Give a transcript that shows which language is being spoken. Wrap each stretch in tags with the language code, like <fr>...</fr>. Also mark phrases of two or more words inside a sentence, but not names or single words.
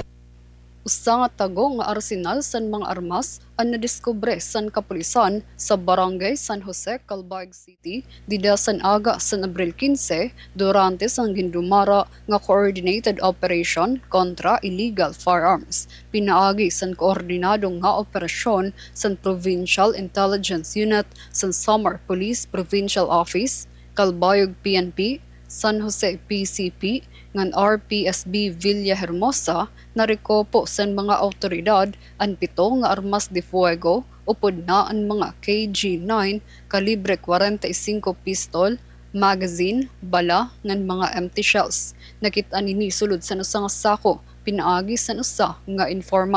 <war>Usa nga tago nga arsenal san mga armas ang nadiskubre san kapulisan sa barangay San Jose, Calbayog City, dida san aga san Abril 15 durante sang gindumara nga</war> <en>coordinated operation</en> <war>kontra</war> <en>illegal firearms.</en> <war>Pinaagi san koordinadong nga operasyon san Provincial Intelligence Unit san Samar Police Provincial Office, Calbayog PNP, San Jose PCP, ngan RPSB Villahermosa narikopo sa mga awtoridad ang 7 nga</war> <es>armas de fuego</es> <war>upod na ang mga KG-9 kalibre 45 pistol, magazine, bala, ngan mga</war> <en>empty shells.</en> <war>Nakita nini sulod sa nusa nga sako, pinaagi sa nusa nga informant.</war>